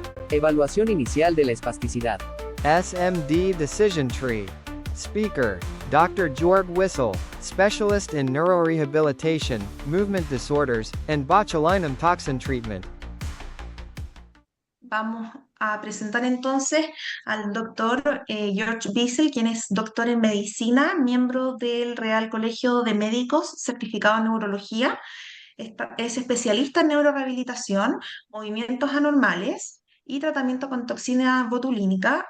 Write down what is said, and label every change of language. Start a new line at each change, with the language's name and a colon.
Spanish: Evaluación inicial de la espasticidad.
English: SMD Decision Tree. Speaker, Dr. Jörg Wissel, specialist in neurorehabilitation, movement disorders, and botulinum toxin treatment.
Spanish: Vamos a presentar entonces al doctor Jörg Wissel, quien es doctor en medicina, miembro del Real Colegio de Médicos, certificado en neurología. Es especialista en neurorehabilitación, movimientos anormales y tratamiento con toxina botulínica.